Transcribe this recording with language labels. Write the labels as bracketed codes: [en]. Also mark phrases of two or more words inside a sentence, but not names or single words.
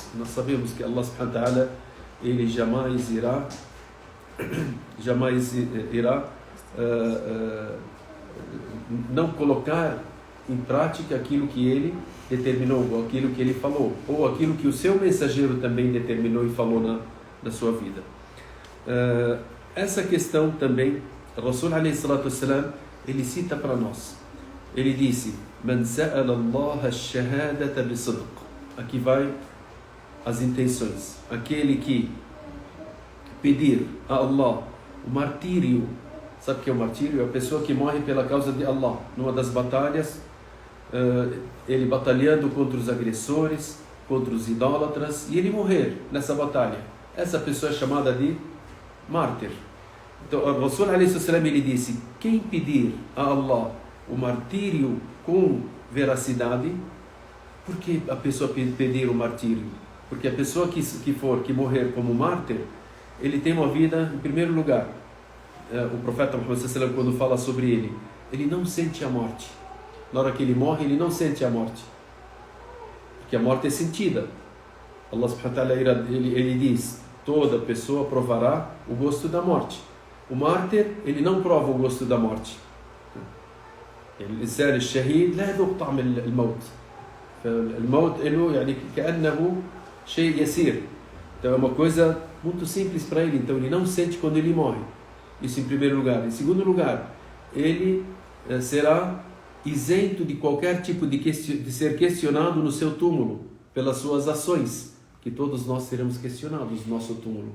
[pt] Nós sabemos que Allah [ar] سبحانه وتعالى [pt] ele jamais irá não colocar em prática aquilo que ele determinou, ou aquilo que ele falou, ou aquilo que o seu mensageiro também determinou e falou na sua vida. Essa questão também, [ar] رسول عليه الصلاة والسلام, [pt] ele cita para nós. Ele disse: [ar] من سأل الله الشهادة بصدق. [pt] Aqui vai as intenções. Aquele que pedir a Allah o martírio. Sabe o que é o martírio? É a pessoa que morre pela causa de Allah. Numa das batalhas, ele batalhando contra os agressores, contra os idólatras, e ele morrer nessa batalha. Essa pessoa é chamada de mártir. Então, o Rasul ele disse: quem pedir a Allah o martírio com veracidade. Por que a pessoa pedir o martírio? Porque a pessoa que morrer como mártir, ele tem uma vida, em primeiro lugar, o profeta Muhammad [ar] صلى الله عليه وسلم, [pt] quando fala sobre ele não sente a morte. Na hora que ele morre, ele não sente a morte, porque a morte é sentida. Allah [ar] سبحانه وتعالى [pt] ele diz: toda pessoa provará o gosto da morte. O mártir, ele não prova o gosto da morte. [ar] الإنسان الشهيد لا يذوق طعم الموت. فالموت له يعني كأنه شيء يسير. [pt] Então é uma coisa muito simples para ele. Então ele não sente quando ele morre. Isso em primeiro lugar. Em segundo lugar, ele será isento de qualquer tipo de ser questionado no seu túmulo pelas suas ações, que todos nós seremos questionados no nosso túmulo.